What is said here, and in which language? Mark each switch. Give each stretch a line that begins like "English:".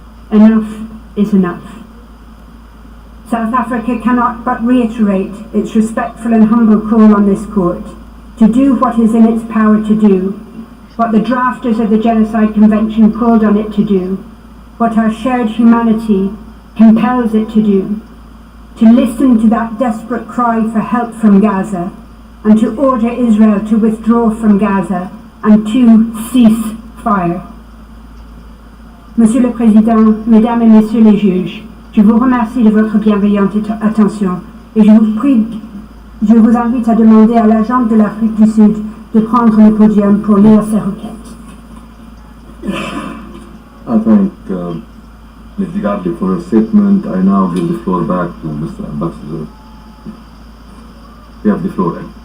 English: Enough is enough. South Africa cannot but reiterate its respectful and humble call on this court to do what is in its power to do, what the drafters of the Genocide Convention called on it to do, what our shared humanity compels it to do, to listen to that desperate cry for help from Gaza, and to order Israel to withdraw from Gaza and to cease fire.
French: Monsieur le Président, Mesdames et Messieurs les juges, je vous remercie de votre bienveillante attention et je vous invite à demander à l'agent de l'Afrique du Sud de prendre le podium pour lire ses requêtes.
English: I thank Ms. Gardley for her statement. I now give the floor back to Mr. Ambassador. You have the floor.